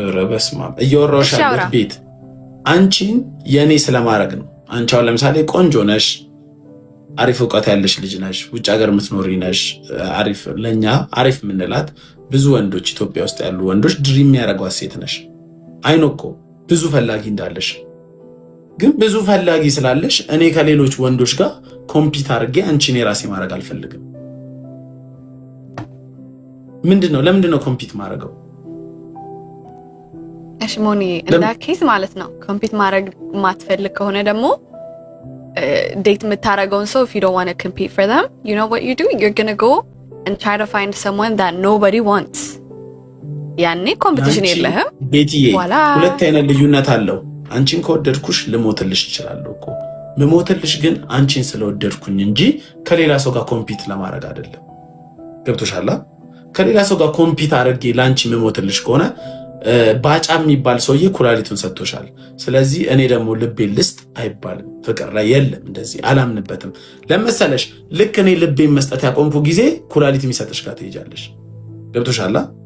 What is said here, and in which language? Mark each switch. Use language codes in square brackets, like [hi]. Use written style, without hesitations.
[am] በስመ አብ እያወራሁሽ ያለሁት ቤት አንቺን የኔ ስለማድረግ ነው። አንቺ አሁን ለምሳሌ ቆንጆ ነሽ፣ አሪፍ እውቀት ያለሽ ልጅ ነሽ፣ ውጭ ሀገር የምትኖሪ ነሽ። አሪፍ ለኛ አሪፍ የምንላት ብዙ ወንዶች ኢትዮጵያ ውስጥ ያሉ ወንዶች ድሪም የሚያደርጓት ሴት ነሽ። አይኖ እኮ ብዙ ፈላጊ እንዳለሽ፣ ግን ብዙ ፈላጊ ስላለሽ እኔ ከሌሎች ወንዶች ጋር ኮምፒት አድርጌ አንቺን የራሴ ማድረግ አልፈልግም። ለምንድን ነው ኮምፒት ማድረገው? እሺ ሞኒ እንዳ ኬስ ማለት ነው። ኮምፒት ማድረግ ማትፈልግ ከሆነ ደግሞ ዴት የምታረገውን ሰው [en] if you don't want to compete for them, you know what you do? You're going to go and try to find someone that nobody wants. [am] ያኔ ኮምፒቲሽን የለህም። ቤትዬ ሁለት አይነት ልዩነት አለው። አንቺን ከወደድኩሽ ልሞትልሽ እችላለሁ እኮ። ልሞትልሽ ግን አንቺን ስለወደድኩኝ እንጂ ከሌላ ሰው ጋር ኮምፒት ለማድረግ አይደለም። ገብቶሻል? ከሌላ ሰው ጋር ኮምፒት አድርጌ ላንቺ ልሞትልሽ ከሆነ ባጫ የሚባል ሰውዬ ኩላሊቱን ሰጥቶሻል። ስለዚህ እኔ ደግሞ ልቤን ልስጥ አይባልም። ፍቅር ላይ የለም እንደዚህ፣ አላምንበትም። ለመሰለሽ ልክ እኔ ልቤን መስጠት ያቆምኩ ጊዜ ኩላሊት የሚሰጥሽ ጋር ትሄጃለሽ። ገብቶሻል?